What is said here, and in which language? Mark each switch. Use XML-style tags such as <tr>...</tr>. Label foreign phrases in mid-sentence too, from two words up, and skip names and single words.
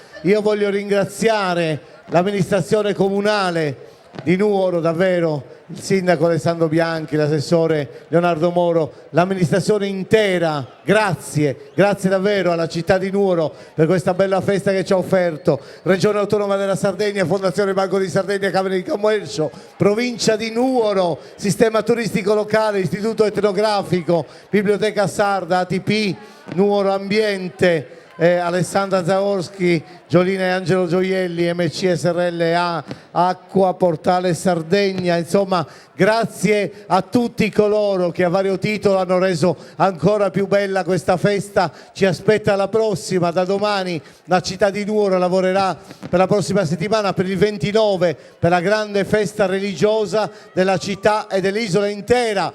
<it>Io voglio ringraziare l'amministrazione comunale di Nuoro, davvero, il sindaco Alessandro Bianchi, l'assessore Leonardo Moro, l'amministrazione intera, grazie davvero alla città di Nuoro per questa bella festa che ci ha offerto. Regione Autonoma della Sardegna, Fondazione Banco di Sardegna, Camera di Commercio, Provincia di Nuoro, Sistema Turistico Locale, Istituto Etnografico, Biblioteca Sarda, ATP, Nuoro Ambiente, Alessandra Zaorski, Giolina e Angelo Gioielli, MC SRL Acqua, Portale Sardegna, insomma grazie a tutti coloro che a vario titolo hanno reso ancora più bella questa festa. Ci aspetta la prossima, da domani la città di Nuoro lavorerà per la prossima settimana, per il 29, per la grande festa religiosa della città e dell'isola intera.</it>